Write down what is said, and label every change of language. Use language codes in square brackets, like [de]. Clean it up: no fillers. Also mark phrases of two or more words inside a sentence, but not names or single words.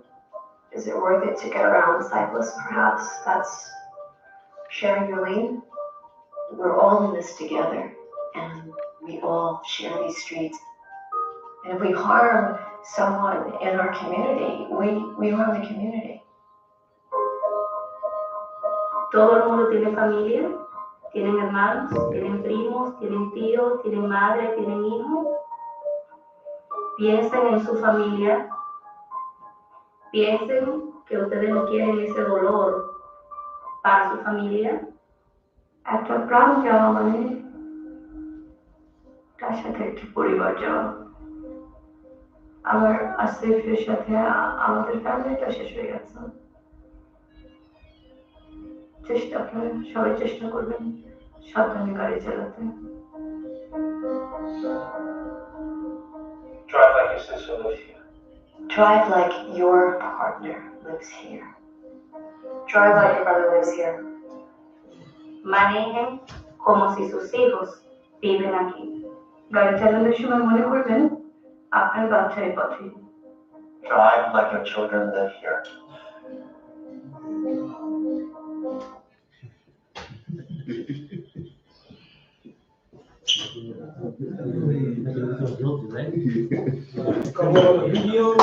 [en] Is it worth it to get around the cyclist perhaps that's sharing your lane? We're all in this together, and we all share these streets. And if we harm someone in our community, we harm the community. [es] Todo el mundo tiene familia, tienen hermanos, tienen primos, tienen tíos, tienen madre, tienen hijos. Piensen en su familia, piensen que ustedes no quieren ese dolor para su familia. [bn] একটা প্রাণ যাওয়া মানে তার সাথে একটি পরিবার যাওয়া। আমার আসিফের সাথে আমাদের ফ্যামিলিটা শেষ হয়ে গেছে। চেষ্টা করেন, সবাই চেষ্টা করবেন সাবধানে গাড়ি চালাতে। [en] Drive like your sister lives here. Drive like your partner lives here. Drive like your brother lives here. [es] Manejen como si sus hijos viven aquí. [bn] গাড়ি চালানোর সময় মনে করবেন আপনার বাচ্চাই পথে। [en] Drive like your children live here. Couple of videos.